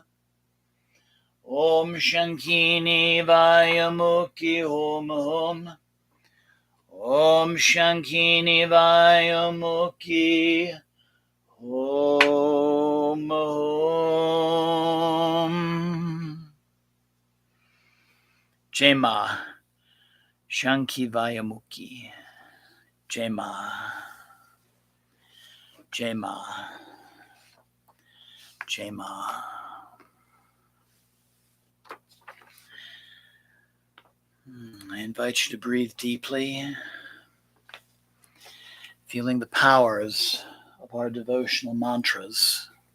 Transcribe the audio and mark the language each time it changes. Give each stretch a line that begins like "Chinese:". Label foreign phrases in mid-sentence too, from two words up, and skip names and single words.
Sanskrit: Om Shankini Vayumukhi Hum Hum. Om Shankini Vayumukhi Hum Hum. Jema Shanki Vayumukhi. Jema. Jema. Jema.
English: I invite you to breathe deeply, feeling the powers of our devotional mantras.